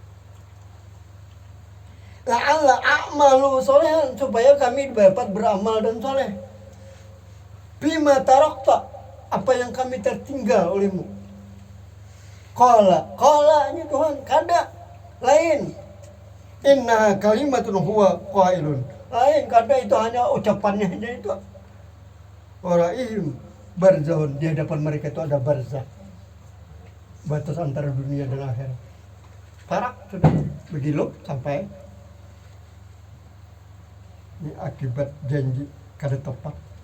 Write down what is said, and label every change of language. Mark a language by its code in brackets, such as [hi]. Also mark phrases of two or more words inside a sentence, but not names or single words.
[ar] لعل أعمل صالحا, [id] supaya kami dapat beramal dan soleh. [ar] بما تركت, [id] apa yang kami tertinggal olehmu. [bjn] Qala-nya Tuhan, kada lain. [ar] إن كلمة هو قائل. [bjn] Lain, kada itu hanya ucapannya aja itu. [ar] ورائهم برزخ, [id] di hadapan mereka itu ada barzah, batas antara dunia dan akhirat. [bjn] Farak sudah begitu sampai ini akibat janji kada tepat.